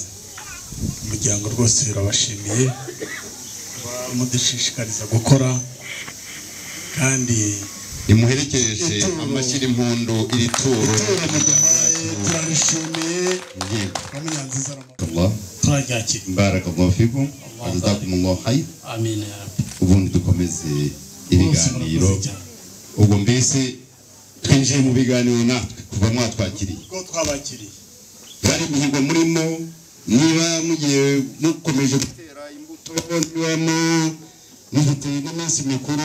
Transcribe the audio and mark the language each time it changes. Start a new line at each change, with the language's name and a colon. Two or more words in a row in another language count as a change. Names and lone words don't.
Kinyarwanda: Umuryango rwose urabashimiye mudushishikariza gukora kandi imuherekeje amashyira impundu iri turo turarishimiye Kamunyanziza Allah turaryakira.
Arabic: بارك الله فيكم جزاكم الله خير. آمين يا رب.
Kinyarwanda: ubundi dukomeze ibiganiro ubwo mbese twinjiye mu biganiro natwe kuva mwatwakiriye ko twabakiriye bari mihigo murimo niba mugiye mukomeje gutera imbuto niba mufite n'iminsi mikuru